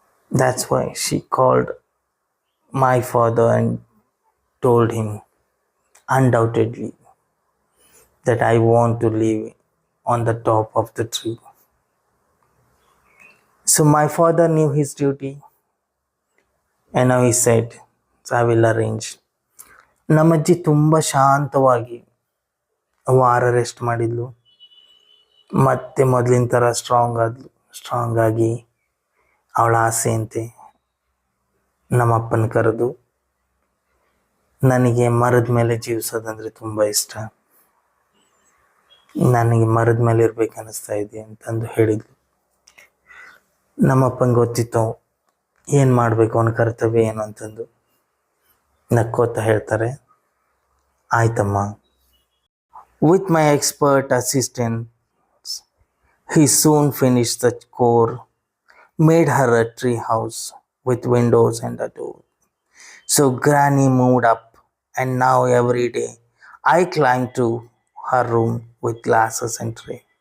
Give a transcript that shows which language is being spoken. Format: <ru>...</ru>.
<en>That's why she called my father and told him undoubtedly that I want to live on the top of the tree. So my father knew his duty and now he said, so I will arrange.</en> <kn>ನಮ್ಮಜ್ಜಿ ತುಂಬ ಶಾಂತವಾಗಿ ವಾರ rest ಮಾಡಿದ್ಲು, ಮತ್ತೆ ಮೊದಲಿನ ಥರ strong ಆಗಿ ಅವಳ ಆಸೆಯಂತೆ ನಮ್ಮಪ್ಪನ ಕರೆದು, ನನಗೆ ಮರದ ಮೇಲೆ ಜೀವಿಸೋದಂದರೆ ತುಂಬ ಇಷ್ಟ, ನನಗೆ ಮರದ ಮೇಲೆ ಇರ್ಬೇಕು ಅನ್ನಿಸ್ತಾ ಇದೆ ಅಂತಂದು ಹೇಳಿದ್ಲು. ನಮ್ಮಪ್ಪಂಗೆ ಗೊತ್ತಿತ್ತು ಏನು ಮಾಡಬೇಕು, ಅವನ ಕರ್ತವ್ಯ ಏನು ಅಂತಂದು. ನಕ್ಕೋತ ಹೇಳ್ತಾರೆ, ಆಯ್ತಮ್ಮ.</kn> <en>With my expert assistants he soon finished the core, made her a tree house with windows and a door. So Granny moved up, and now every day I climb to her room with glasses and tray.</en>